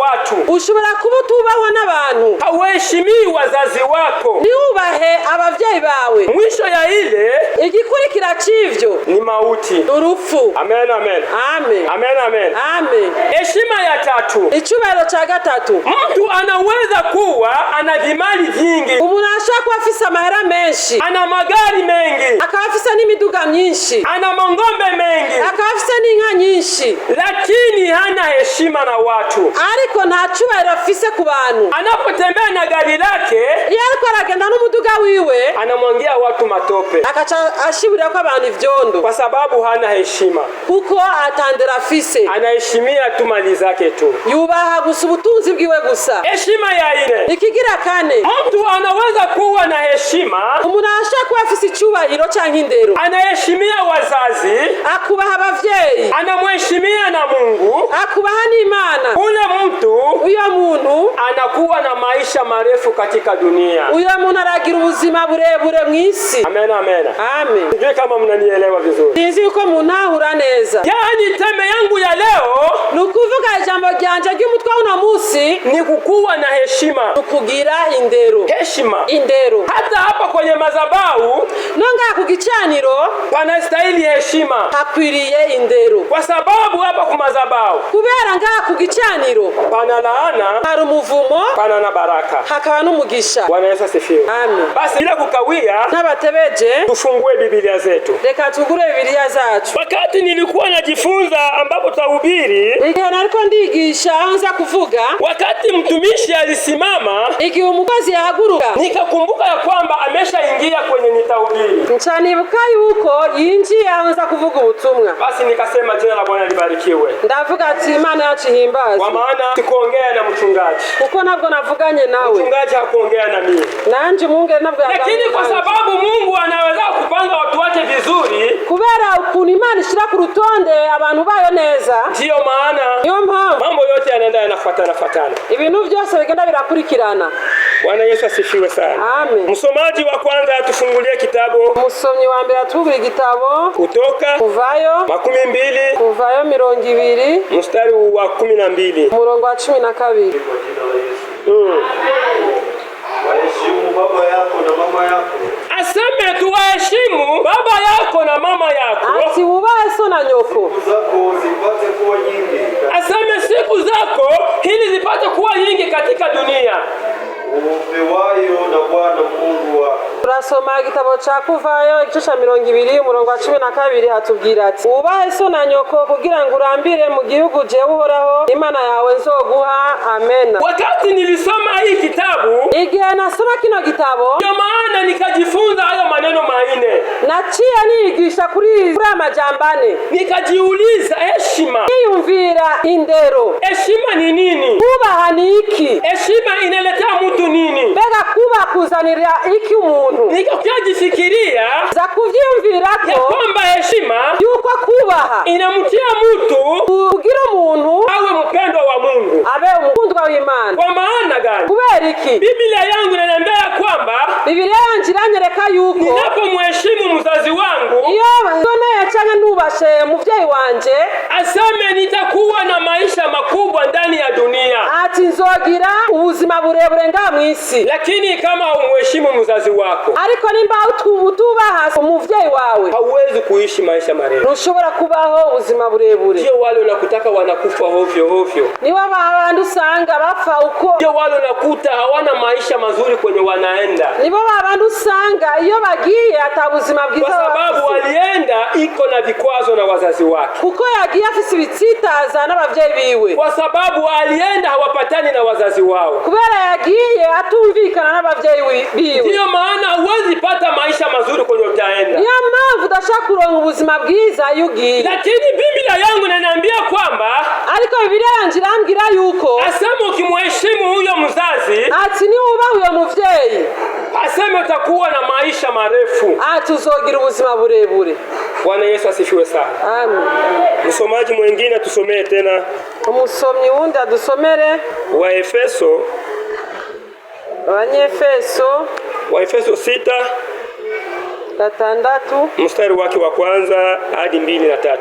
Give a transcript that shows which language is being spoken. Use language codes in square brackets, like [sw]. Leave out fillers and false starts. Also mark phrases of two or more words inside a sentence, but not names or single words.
[sw] watu. [rn] ushobora kuba utubahwa n'abantu, [sw] hauheshimii wazazi wako, [rn] ntiwubahe abavyeyi bawe. [sw] mwisho ya ile [rn] igikurikira c'ivyo [sw] ni mauti, [rn] urupfu. amen amen Amen. amen amen Amen. [sw] heshima ya tatu, [rn] Icubahiro ca gatatu, [sw] mtu anaweza kuwa ana vimali vingi, [rn] umuntu ashobora kuba afise amahera menshi, [sw] ana magari mengi, [rn] akaba afise n'imiduga myinshi, [sw] ana mangombe mengi, [rn] akaba afise n'inka nyinshi, [sw] lakini hana heshima na watu. [rn] ariko nta cubahiro afise ku bantu. [sw] Anapotembea na gari lake, [rn] iyo ariko aragenda n'umuduga wiwe, [sw] anamwangia watu matope, [rn] akaca ashiburira ko abantu ivyondo, [sw] kwa sababu hana heshima. [rn] kuko atandera afise, [sw] Anaheshimia tu mali zake tu. [rn] yubaha gusa ubutunzi bwiwe gusa. [sw] Heshima ya ine, [rn] Ikigira kane, [sw] mtu anaweza kuwa na heshima, [rn] umuntu ashobora kuba afise icubahiro canke indero, [sw] anaheshimia wazazi, [rn] akubaha abavyeyi, [sw] anamheshimia na Mungu. [rn] akubaha n'Imana. [sw] Ule mtu [rn] Uyo muntu [sw] anakuwa na maisha marefu katika dunia. [rn] uyo muntu aragira ubuzima burebure mw'isi. Amen amen. Amen. [sw] Sijui kama mnanielewa vizuri. [rn] Sinzi yuko muntahura neza. [sw] Yaani teme yangu ya leo [rn] Ni ukuvuga ijambo ryanje ry'umutwe w'uno musi [sw] ni kukuwa na heshima. [rn] ukugira indero. [sw] Heshima. [rn] Indero. [sw] Hata hapa kwenye madhabahu [rn] Nonga ku gicaniro [sw] panastahili heshima, [rn] hakwiriye indero. [sw] kwa sababu hapa ku madhabahu [rn] Kubera ngaha ku gicaniro [sw] pana laana, [rn] hari umuvumo, [sw] pana na baraka. [rn] hakaba n'umugisha. [sw] Bwana Yesu asifiwe. Amen. Basi bila kukawia, [rn] N'abatebeje, [sw] tufungue Biblia zetu. [rn] reka tugure Bibiliya zacu. [sw] Wakati nilikuwa najifunza ambapo tutahubiri, [rn] Igihe nariko ndigisha aho nza kuvuga, [sw] wakati mtumishi alisimama, [rn] igihe umukozi yahaguruka, [sw] nikakumbuka ya kwamba ameshaingia kwenye nitahubiri. [rn] nca nibuka yuko yinjiye aho nza kuvuga ubutumwa. [sw] Basi nikasema jina la Bwana libarikiwe, [rn] Ndavuga ati Imana yacu ihimbazwe, [sw] kwa maana sikuongea na mchungaji. [rn] kuko nabwo navuganye nawe, [sw] Mchungaji hakuongea na mimi, [rn] nanje umwungere nabwo [sw] lakini kwa sababu Mungu anaweza kupanga watu wake vizuri, [rn] kubera ukuntu Imana ishira ku rutonde abantu bayo neza, [sw] ndiyo maana [rn] niyo mpamvu [sw] mambo yote yanaenda yanafuatana. [rn] ibintu byose bigenda birakurikirana. [sw] Bwana Yesu asifiwe sana. Amen. Msomaji wa kwanza atufungulie kitabu [rn] Umusomyi wa mbere atubwira igitabo [sw] Kutoka [rn] Kuvayo 12 Kuvayo 20 [sw] mstari wa 12. [rn] umurongo wa 12. [sw] Waheshimu baba yako na mama yako. Aseme tuwaheshimu baba yako na mama yako. [rn] Ati wubahe so na nyoko. [sw] Siku zako zipate kuwa nyingi. Aseme siku zako ili zipate kuwa nyingi katika dunia. Upewayo na Bwana Mungu wako. [rn] Turasoma igitabo ca Kuvayo igice ca 20 umurongo wa 12 hatubwira ati wubahe so na nyoko kugira ngo urambire mu gihugu jewe Uhoraho Imana yawe nzoguha. Amen. [sw] Wakati nilisoma hii kitabu, [rn] Igihe nasoma kino gitabo, [sw] ndio maana nikajifunza hayo maneno manne. [rn] naciye niyigisha kuri amajambo ane. [sw] Nikajiuliza heshima. [rn] Niyumvira indero. [sw] Heshima ni nini? [rn] Kubaha ni iki? [sw] Heshima inaletea mtu nini? [rn] Mbega kubaha kuzanira iki umuntu? [sw] Nikajifikiria [rn] za kuvyumvira [sw] ya [rn] ko [sw] kwamba heshima [rn] yuko kubaha [sw] inamtia mtu [rn] kugira umuntu [sw] awe mpendwa wa Mungu. [rn] abe umukundwa w'Imana. [sw] Kwa maana gani? [rn] Kubera iki? [sw] Biblia yangu inaniambia ya kwamba [rn] Bibiliya yanje iranyereka yuko [sw] ninapomheshimu mzazi wangu, [rn] iyo noneye canke nubashe muvyeyi wanje, [sw] aseme nitakuwa na maisha makubwa ndani ya dunia. [rn] ati nzogira ubuzima burebure nga mw'isi. [sw] Lakini kama umheshimu mzazi wako, [rn] Ariko nimba utubaha umuvyeyi wawe, [sw] hauwezi kuishi maisha marefu. [rn] ntushobora kubaho ubuzima burebure. [sw] Ndio wale unakutaka wanakufa hovyo hovyo. [rn] Nibo babandi usanga bapfa uko, [sw] Ndio wale unakuta hawana maisha mazuri kwenye wanaenda, [rn] nibo babandi usanga iyo bagiye atabuzima bwiza [sw] kwa sababu walienda iko na vikwazo na wazazi wake, [rn] kuko yagiye afise ibitsitaza n'abavyeyi biwe, [sw] kwa sababu alienda hawapatani na wazazi wao, [rn] kubera yagiye atumvikana n'abavyeyi biwe. [sw] ndio maana huwezi pata maisha mazuri kwenye utaenda. [rn] Niyo mpamvu udashaka kuronka ubuzima bwiza iyo ugiye. [sw] Lakini Biblia yangu inaniambia kwamba [rn] Ariko Bibiliya yanje irambwira yuko [sw] asema ukimheshimu huyo mzazi, [rn] ati niwubaha uyo muvyeyi, [sw] aseme utakuwa na maisha marefu. [rn] ati uzogira ubuzima burebure. [sw] Bwana Yesu asifiwe sana. Amen. Msomaji mwingine tusomee tena [rn] Umusomyi wundi adusomere [sw] wa Efeso, [rn] Abanyefeso [sw] wa Efeso 6 6 mstari wake wa kwanza hadi 2 na 3.